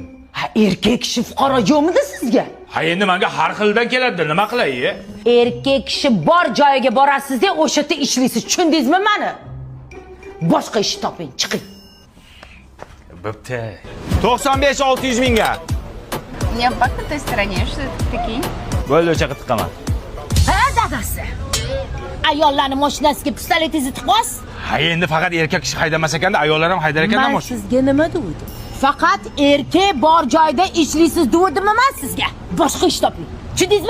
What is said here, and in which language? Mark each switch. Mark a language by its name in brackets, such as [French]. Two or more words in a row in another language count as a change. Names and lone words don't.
[Uzbek] Ha, erkak kishi fuqaro yo'qmidi sizga? Ha endi menga har xildan keladi, nima qilay? Erkak kishi bor joyiga borasiz-da, o'sha yerda ishlaysiz. Tushundingizmi meni? Boshqa ish toping, chiqing. Bo'pti. 95-600 mingga. [Russian] Не факт на той стороне, что это прикинь? [Uzbek] Bo'ldi, o'cha qitqaman. Ha, dadasi. Ayollarning mashinasiga pistoletingizni tiqmas? Ha endi faqat erkak kishi haydamas ekanda, ayollar ham haydar ekanda Men mashina. sizga nima dedim? Faqat erkak bor joyda ishlaysiz dedim emas sizga. Boshqa ish toping. Tushundingizmi?